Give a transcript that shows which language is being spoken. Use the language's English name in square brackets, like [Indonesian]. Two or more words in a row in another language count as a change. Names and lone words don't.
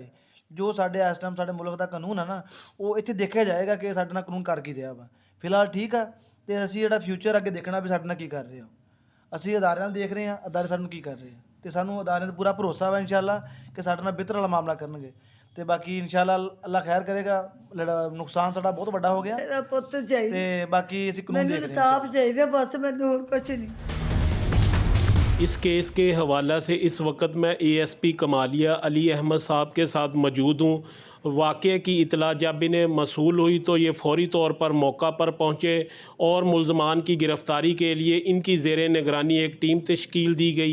[Punjabi] ਜੋ ਸਾਡੇ ਇਸ ਟਾਈਮ ਸਾਡੇ ਮੁਲਕ ਦਾ ਕਾਨੂੰਨ ਆ ਨਾ ਉਹ ਇੱਥੇ ਦੇਖਿਆ ਜਾਏਗਾ ਕਿ ਸਾਡੇ ਨਾਲ ਕਾਨੂੰਨ ਕਰ ਕੀ ਰਿਹਾ ਵਾ। ਫਿਲਹਾਲ ਠੀਕ ਆ ਤੇ ਅਸੀਂ ਜਿਹੜਾ ਫਿਊਚਰ ਅੱਗੇ ਦੇਖਣਾ ਵੀ ਸਾਡੇ ਨਾਲ ਕੀ ਕਰ ਰਹੇ ਆ। ਅਸੀਂ ਅਦਾਰਿਆਂ ਨਾਲ ਦੇਖ ਰਹੇ ਹਾਂ ਅਦਾਰੇ ਸਾਨੂੰ ਕੀ ਕਰ ਰਹੇ ਆ ਤੇ ਸਾਨੂੰ ਅਦਾਰਿਆਂ 'ਤੇ ਪੂਰਾ ਭਰੋਸਾ ਵਾ ਇਨਸ਼ਾਅੱਲਾ ਕਿ ਸਾਡੇ ਨਾਲ ਬਿਹਤਰ ਵਾਲਾ ਮਾਮਲਾ ਕਰਨਗੇ। ਤੇ ਬਾਕੀ ਇਨਸ਼ਾਅੱਲਾ ਅੱਲਾ ਖੈਰ ਕਰੇਗਾ। ਨੁਕਸਾਨ ਸਾਡਾ ਬਹੁਤ ਵੱਡਾ ਹੋ ਗਿਆ [Urdu] میرا پت چاہیے, [Punjabi] ਤੇ ਬਾਕੀ ਅਸੀਂ ਕਾਨੂੰਨ [Urdu] मैंने [Punjabi] ਦੇਖ ਰਹੇ ਹਾਂ। [Urdu] انصاف چاہیے بس، میں نے اور کچھ نہیں. اس کیس کے حوالے سے اس وقت میں ASP کمالیہ علی احمد صاحب کے ساتھ موجود ہوں. واقعے کی اطلاع جب انہیں موصول ہوئی تو یہ فوری طور پر موقع پر پہنچے اور ملزمان کی گرفتاری کے لیے ان کی زیر نگرانی ایک ٹیم تشکیل دی گئی.